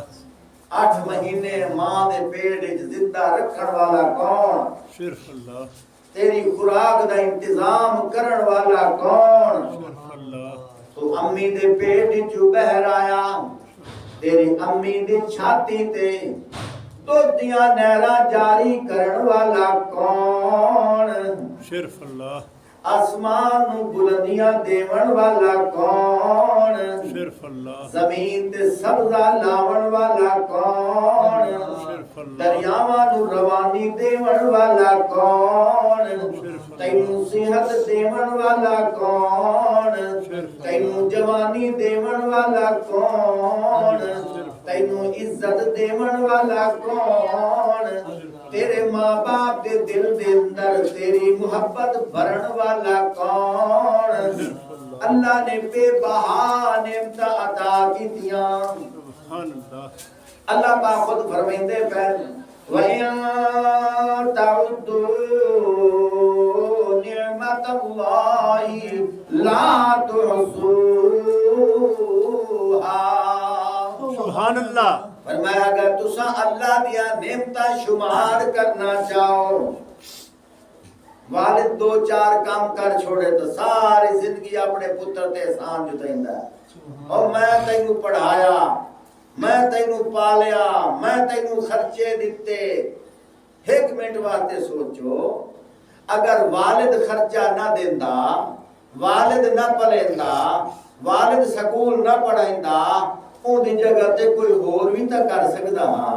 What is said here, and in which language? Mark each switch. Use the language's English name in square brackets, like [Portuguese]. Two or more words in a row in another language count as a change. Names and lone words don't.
[Punjabi] 8 مہینے ماں دے پیٹ وچ زندہ رکھن والا کون صرف اللہ تیری خوراک دا انتظام کرن والا کون صرف اللہ تو امی دے پیٹ وچ بہر آیا تیری امی دی چھاتی تے دودھ دیاں نہراں جاری کرن والا کون صرف اللہ آسمان نو بلندیاں دیون والا کون صرف اللہ زمین تے سبزہ لاون والا کون صرف اللہ دریاواں نو روانی دیون والا کون تینوں صحت دیون والا کون تینوں جوانی دیون والا کون تینوں عزت دیون والا کون تیرے ماں باپ دے دل دے اندر تیری محبت بھرن والا کون اللہ نے بے بہا نعمت عطا کیتیاں [Arabic] سبحان اللہ [Punjabi] اللہ پاک خود فرمائندے پھر [Arabic] وَإِن تَعُدُّوا نِعْمَتَ اللَّهِ لَا تُحْصُوهَا سبحان اللہ [Punjabi] فرمایا اگر تسا اللہ دیا نعمتہ شمار کرنا چاہو والد 2-4 کام کر چھوڑے تو ساری زندگی اپنے پتر تے احسان جتائندہ ہے اور میں تینوں پڑھایا میں تینوں پالیا میں تینوں خرچے دیتے 1 منٹ واسطے سوچو اگر والد خرچہ نہ دیندہ والد نہ پلیندہ والد سکول نہ پڑھائندہ ان دی جگہ تے کوئی اور بھی تا کر سکتا ہاں